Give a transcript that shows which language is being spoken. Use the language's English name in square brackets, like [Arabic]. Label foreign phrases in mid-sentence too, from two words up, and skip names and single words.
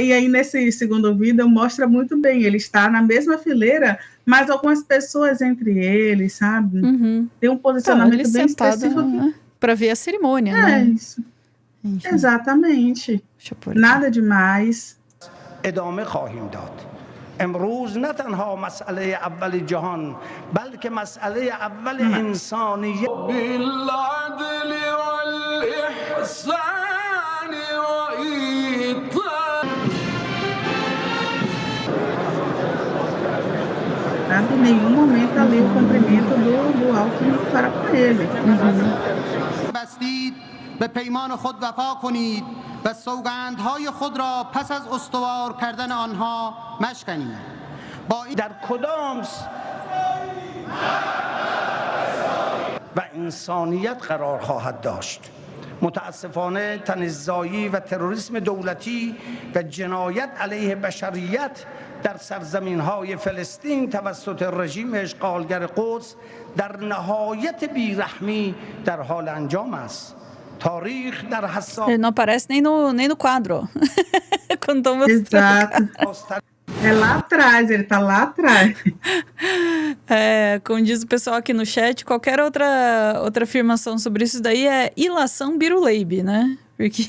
[Portuguese] E aí nesse segundo vídeo mostra muito bem, ele está na mesma fileira, mas algumas pessoas entre eles, sabe? Tem um posicionamento bem específico. Para ver a cerimônia, né? Isso. Exatamente. Nada demais. [Persian] ادامه خواهیم داد. امروز نه تنها مسئله اول جهان بلکه مسئله اول انسانیت [Arabic] بالعدل والاحسان وایتاء. [Portuguese] Em nenhum momento ali o cumprimento do Alckmin para com ele. [Persian] به پیمان خود وفا کنید و سوگندهای خود را پس از استوار کردن آنها مشکنید. در کدام و انسانیت قرار خواهد داشت. متاسفانه تنزایی و تروریسم دولتی و جنایت علیه بشریت در سرزمین‌های فلسطین توسط رژیم اشغالگر قدس در نهایت بیرحمی در حال انجام است. تاریخ در حساس [Portuguese] Ele não aparece nem no quadro. Quando estão mostrando. Exato. É lá atrás, ele tá lá atrás. Como diz o pessoal aqui no chat, qualquer outra afirmação sobre isso daí é ilação biruleibe, né? Porque...